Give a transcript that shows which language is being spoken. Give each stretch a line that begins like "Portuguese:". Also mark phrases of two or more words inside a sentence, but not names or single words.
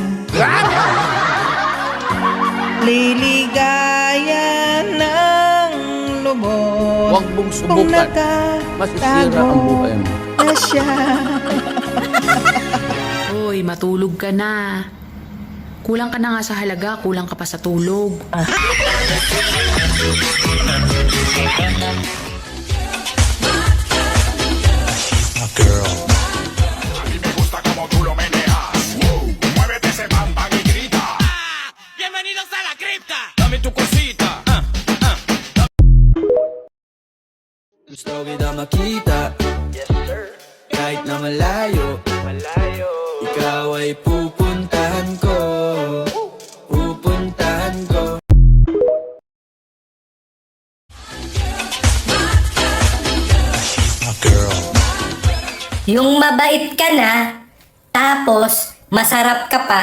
Filipino: Liligaya ng lubos. Huwag mong Kung subukan. Masisira ang buhay mo. na siya. Hoy, matulog ka na. Kulang ka na nga sa halaga, kulang ka pa sa tulog.
Spanish: Bienvenidos a la cripta. Dame tu cosita.
Filipino: Gusto kita makita, kahit na malayo, ikaw ay pupuntahan ko. Pupuntahan ko. Yung mabait ka na, tapos masarap ka pa.